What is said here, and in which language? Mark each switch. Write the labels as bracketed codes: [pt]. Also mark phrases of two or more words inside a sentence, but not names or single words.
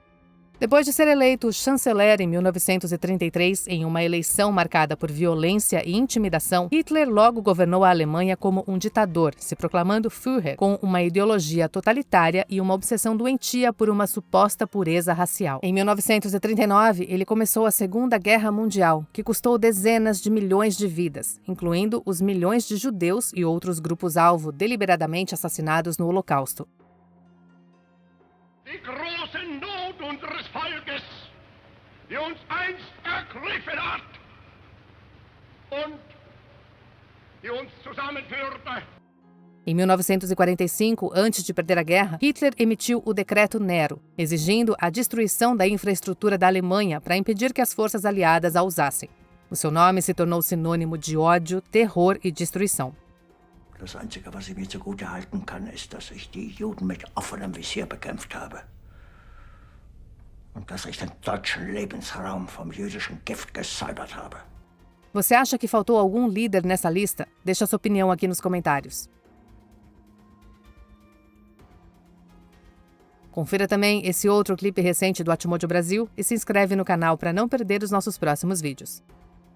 [pt] Depois de ser eleito chanceler em 1933, em uma eleição marcada por violência e intimidação, Hitler logo governou a Alemanha como um ditador, se proclamando Führer, com uma ideologia totalitária e uma obsessão doentia por uma suposta pureza racial. Em 1939, ele começou a Segunda Guerra Mundial, que custou dezenas de milhões de vidas, incluindo os milhões de judeus e outros grupos-alvo deliberadamente assassinados no Holocausto. [de] Die große Not unseres Volkes, die uns einst ergriffen hat und die uns zusammenführte. [pt] Em 1945, antes de perder a guerra, Hitler emitiu o Decreto Nero, exigindo a destruição da infraestrutura da Alemanha para impedir que as forças aliadas a usassem. O seu nome se tornou sinônimo de ódio, terror e destruição. [de] Das Einzige, was ich mir zugute halten kann, ist, dass ich die Juden mit offenem Visier bekämpft habe. Und dass ich den deutschen Lebensraum vom jüdischen Gift gesäubert habe. [pt] Você acha que faltou algum líder nessa lista? Deixa sua opinião aqui nos comentários. Confira também esse outro clipe recente do Atmojo Brasil e se inscreve no canal para não perder os nossos próximos vídeos.